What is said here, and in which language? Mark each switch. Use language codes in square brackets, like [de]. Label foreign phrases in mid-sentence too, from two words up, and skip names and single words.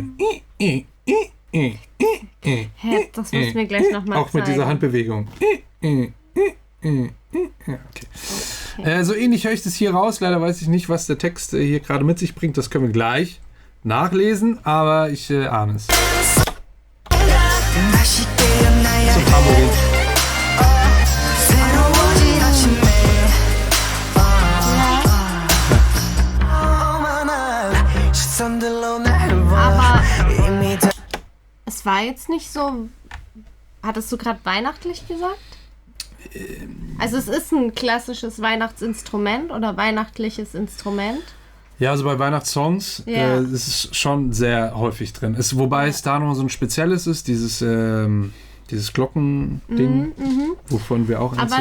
[de] Hä, das musst du mir gleich nochmal Auch zeigen. mit dieser Handbewegung. Ja, okay. So ähnlich höre ich das hier raus. Leider weiß ich nicht, was der Text hier gerade mit sich bringt. Das können wir gleich nachlesen, aber ich ahne es. [ko] 다시 깨어나야 [de] Zum [ko] 해 [de] Tambourin. [ko] 새로워진 아침에 시선들로 날 봐. [de] Aber [ko] 이미 다 [de] es war jetzt nicht so. Hattest du gerade weihnachtlich gesagt? Also es ist ein klassisches Weihnachtsinstrument oder weihnachtliches Instrument. Ja, also bei Weihnachtssongs Ja. ist es schon sehr häufig drin. Wobei es da noch so ein spezielles ist, dieses Glockending, wovon wir auch eins